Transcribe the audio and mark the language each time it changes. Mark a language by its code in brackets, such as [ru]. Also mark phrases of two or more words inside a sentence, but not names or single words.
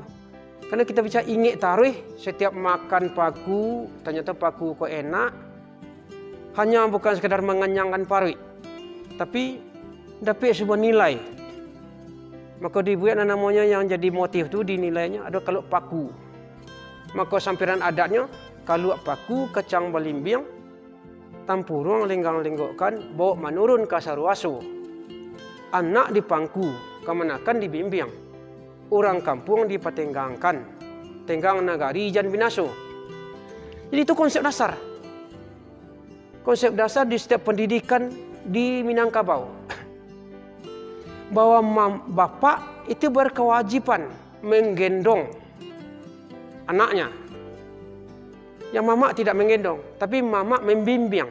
[id] Karena kita bisa ingat tarikh setiap makan paku, ternyata paku kok enak. Hanya bukan sekadar mengenyangkan perut. Tapi dapat sebuah nilai. Maka dibuat namanya yang jadi motif tu dinilainya ada kaluak paku. [min] Maka sampiran adatnya kaluak paku kecang balimbing tampurung lenggang-lenggokkan bawa menurun ke saruaso. Anak dipangku kemenakan dibimbing. Orang kampung dipatenggangkan. Tenggang nagari jan binaso. [id] Jadi itu konsep dasar. Konsep dasar di setiap pendidikan di Minangkabau. Bahwa bapak itu berkewajiban menggendong anaknya. Yang mama tidak menggendong, tapi mama membimbing.